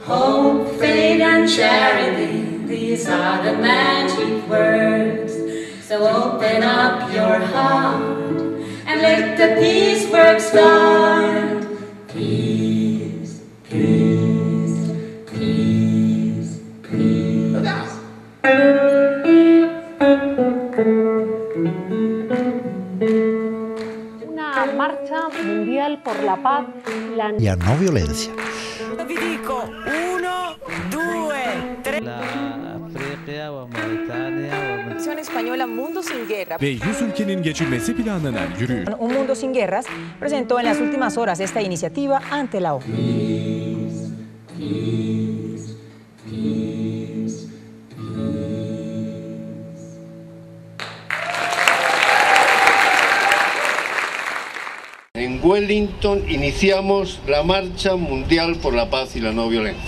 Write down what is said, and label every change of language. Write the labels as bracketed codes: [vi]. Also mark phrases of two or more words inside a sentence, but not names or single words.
[en] Hope, faith and charity, these are the magic words. So open up your heart and let the peace work start. Peace, peace, peace, peace. [es] Una marcha mundial por la paz y la no violencia. [it] Vi dico 1, 2, 3. [es] Versión española Mundo sin Guerra. [tr] Ve 100 ülkenin geçirmesi planlanan yürüyüş. [es] Un Mundo sin Guerras presentó en las últimas horas esta iniciativa ante la ONU. [en] Peace, peace, peace, peace. [es] En Wellington iniciamos la Marcha Mundial por la Paz y la No Violencia.